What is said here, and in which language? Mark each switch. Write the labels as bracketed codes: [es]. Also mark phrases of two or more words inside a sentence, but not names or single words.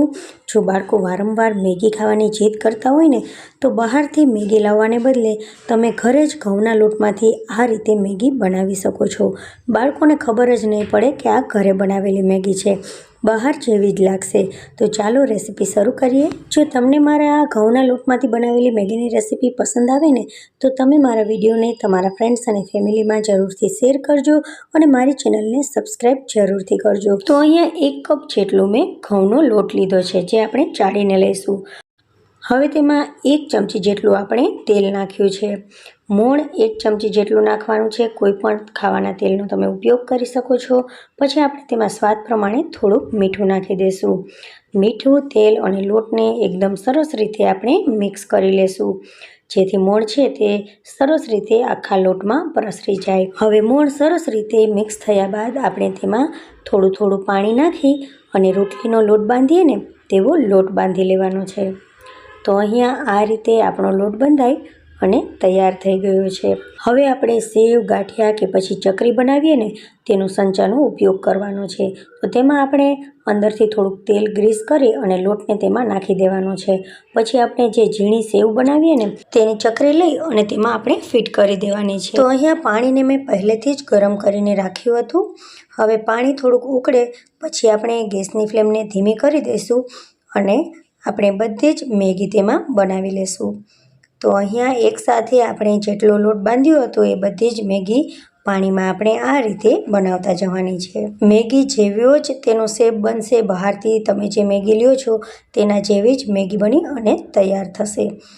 [gu] જો બાળકો વારંવાર મેગી ખાવાની જીદ કરતા હોય ને તો બહારથી મેગી લાવવાને બદલે તમે ઘરે જ ઘઉંના લોટમાંથી આ રીતે મેગી બનાવી શકો છો। બાળકોને ખબર જ નહીં પડે કે આ ઘરે બનાવેલી મેગી છે, બહાર જેવી જ લાગશે। તો ચાલો રેસિપી શરૂ કરીએ। જો તમને મારા આ ઘઉંના લોટમાંથી બનાવેલી મેગીની રેસિપી પસંદ આવે ને તો તમે મારા વિડિયોને તમારા ફ્રેન્ડ્સ અને ફેમિલીમાં જરૂરથી શેર કરજો અને મારી ચેનલને સબ્સ્ક્રાઇબ જરૂરથી કરજો। તો અહીંયા 1 કપ જેટલો મેં ઘઉંનો લોટ લીધો છે, જે આપણે ચાળીને લઈશું। હવે તેમાં 1 ચમચી जेटલું આપણે તેલ નાખ્યું છે। મોણ 1 ચમચી જેટલું નાખવાનું છે। કોઈપણ ખાવાના તેલનો તમે ઉપયોગ કરી શકો છો। પછી આપણે તેમાં સ્વાદ પ્રમાણે થોડુંક મીઠું નાખી દઈશું। મીઠું, તેલ અને લોટને એકદમ સરસ રીતે આપણે મિક્સ કરી લેશું, જેથી મોણ છે તે સરસ રીતે આખા લોટમાં પ્રસરી જાય। હવે મોણ સરસ રીતે મિક્સ થયા બાદ આપણે તેમાં થોડું થોડું પાણી નાખી અને રોટલીનો લોટ બાંધીએ ને તેવો લોટ બાંધી લેવાનો છે। તો અહીંયા આ રીતે આપણો લોટ બંધાઈ અને તૈયાર થઈ ગયો છે। હવે આપણે સેવ, ગાંઠિયા કે પછી ચકરી બનાવીએ ને તેનો સંચાનો ઉપયોગ કરવાનો છે। તો તેમાં આપણે અંદરથી થોડુંક તેલ ગ્રીસ કરી અને લોટને તેમાં નાખી દેવાનો છે। પછી આપણે જે ઝીણી સેવ બનાવીએ ને તેની ચકરી લઈ અને તેમાં આપણે ફીટ કરી દેવાની છે। તો અહીંયા પાણીને મેં પહેલેથી જ ગરમ કરીને રાખ્યું હતું। હવે પાણી થોડુંક ઉકળે પછી આપણે ગેસની फ्लेમને ધીમી કરી દઈશું અને આપણે બધી જ મેગી તેમાં બનાવી લેશું। તો અહીંયા એકસાથે આપણે જેટલો લોટ બાંધ્યો હતો એ બધી જ મેગી પાણીમાં આપણે આ રીતે બનાવતા જવાની છે। મેગી જેવો જ તેનો શેપ બનશે, બહારથી તમે જે મેગી લ્યો છો તેના જેવી જ મેગી બની અને તૈયાર થશે।